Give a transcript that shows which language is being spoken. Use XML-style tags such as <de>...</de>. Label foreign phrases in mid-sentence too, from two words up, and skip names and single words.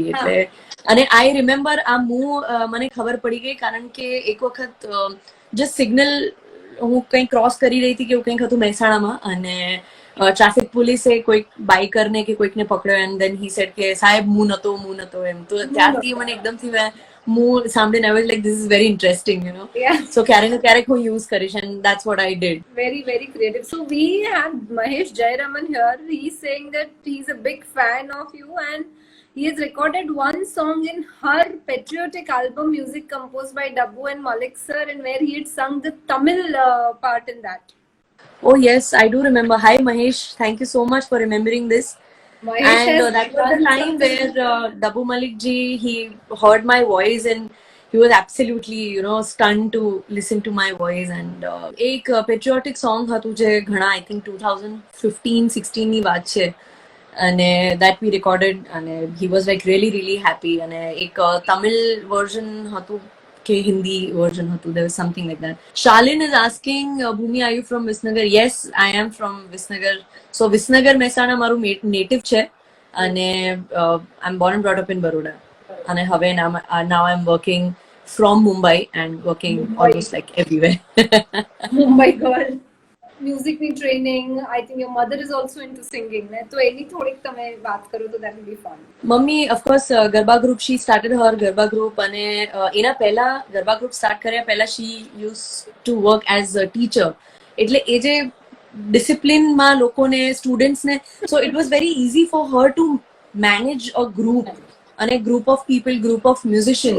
<gu>એટલે અને</gu> <en>I remember</en> <gu>આ મું મને ખબર પડી ગઈ કારણ કે એક વખત</gu> <en>just signal</en> <gu>હું કંઈક ક્રોસ કરી રહી હતી કે એવું કંઈક હતું મહેસાણામાં, અને</gu> <en>traffic police</en> <gu>કોઈક બાઇકરને કે કોઈકને પકડ્યો</gu> <en>and then he said</en> <gu>કે સાહેબ હું નતો એમ. તો ત્યારથી મને એકદમથી હું સાંભળીને</gu> <en>I was like this is very interesting,</en> <gu>સો ક્યારેક ને ક્યારેક હું યુઝ કરીશ,</gu> <en>and that's what I did. Very, very creative. So we have Mahesh Jayaraman here. He's saying that he's a big fan of you and he has recorded one song in her patriotic album, music composed by Dabbu and Malik sir, and where he had sung the Tamil part in that. Oh yes, I do remember. Hi Mahesh, thank you so much for remembering this. Mahesh And that was the time where Dabbu Malik ji, he heard my voice and he was absolutely, stunned to listen to my voice. And एक patriotic song</en> <gu>હતું જે ઘણા</gu> <en>I think 2015-16</en> <gu>ની વાત છે, અને</gu> <en>that we recorded, અને he was like really happy.</en> <gu>અને એક તમિલ version હતું કે</gu> <en>Hindi version</en> <gu>હતું,</gu> <en>there was something like that. Shalin is asking, Bhumi, are you from Visnagar? Yes, I am from Visnagar. So Visnagar Mehsana</en> <gu>મારું native છે, અને</gu> <en>I'm born and brought up in Baroda.</en> <gu>અને હવે</gu> <en>now I'm working from Mumbai and working almost like everywhere. Mumbai girl. Music</en> <gu>ની ટ્રેનિંગ,</gu> <en>I think your mother is also into singing,</en> <gu>ને તો એની થોડીક તમે વાત કરો તો</gu> <en>that will be fun. Mummy of course garba group, she started her garba group,</en> <gu>અને એના પહેલા ગરબા ગ્રુપ સ્ટાર્ટ કર્યા પહેલા</gu> <en>she used to work as a teacher.</en> <gu>એટલે એ જે ડિસિપ્લિનમાં લોકોને, સ્ટુડન્ટ્સને,</gu> <en>so it was very easy for her to manage a group, અને group of people, group of musicians.</en>